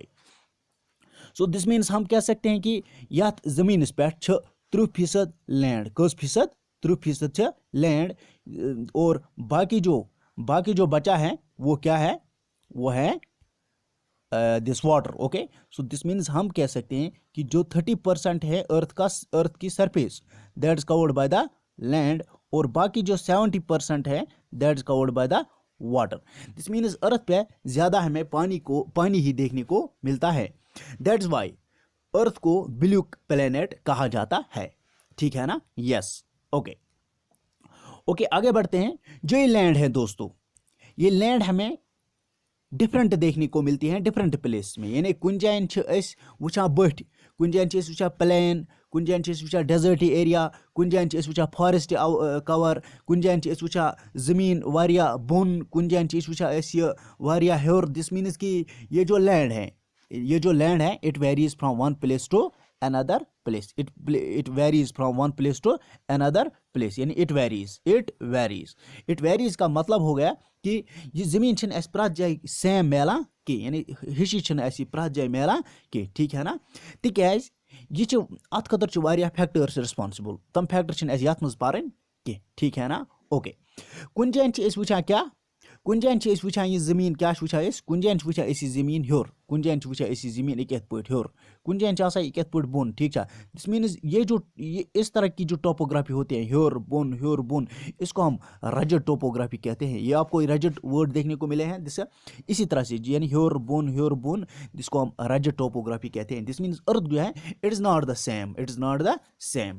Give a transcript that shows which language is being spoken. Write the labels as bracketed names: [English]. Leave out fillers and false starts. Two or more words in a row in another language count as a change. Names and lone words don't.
[English] so this means [Hindi] हम कह सकते हैं कि यह जमीन पे 30% लैंड, [Kashmiri] कस फीसद [Hindi] 30% लैंड, और बाकी जो बचा है वो क्या है? वो है [English] this water. OK, so this means [Hindi] हम कह सकते हैं कि जो 30% है अर्थ की सरफेस, [English] that is covered by the land, [Hindi] और बाकी जो 70% है [English] that is covered by the water. this means [Hindi] अर्थ पे ज्यादा हमें पानी ही देखने को मिलता है। [English] that's why [Hindi] अर्थ को [English] blue planet [Hindi] कहा जाता है। ठीक है ना? [English] yes, OK, [Hindi] आगे बढ़ते हैं। जो ये लैंड है दोस्तों, ये लैंड हमें डिफरेंट देखने को मिलती हैं डिफरेंट प्लेस में। [Kashmiri] यानी कुन जायन वुचा बठ, कुन जायन वुचा प्लेन, कुन जायन वुचा [English] deserty area, [Kashmiri] कुन जायन वुचा [English] forest cover, [Kashmiri] कुन जायन वुचा जमीन वारिया बोन, कुन जायन वुचा वारिया हेर। [English] this means [Hindi] कि ये जो लैंड है [English] it varies from one place to another place. it varies from one place to another place, [Hindi] यानी [English] it varies [Hindi] का मतलब हो गया कि ये जमीन [Kashmiri] प्रत जाए सेम मिलान कि, [Hindi] यानी [Kashmiri] हिशी प्रत जाए मिलान कि। [Hindi] ठीक है ना? [Kashmiri] तिकाज यह अत खतर वारिया [English] factors responsible, [Kashmiri] तम फैक्टर यथ मज पारन कि। [Hindi] ठीक है ना? [Kashmiri] ओके, कुन जायन वुचान क्या, कुन जायन वुचान ये जमीन क्या वुचान, कुन जायन वुचान ये जमीन हेर, कुन जायन वुचान ये जमीन एक पे हेर, कुन जायन एक पे बोन। [Hindi] ठीक है, [English] this means [Hindi] ये इस तरह की जो टोपोग्राफी होती है, [Kashmiri] हेर बोन, [Hindi] इसको हम [English] rugged topography [Hindi] कहते हैं। ये आपको [English] rugged word [Hindi] देखने को मिले हैं जिससे इसी तरह से, यानी [Kashmiri] हेर बोन, [Hindi] जिसको हम [English] rugged topography [Hindi] कहते हैं। [English] this means earth [Hindi] जो है [English] it is not the same.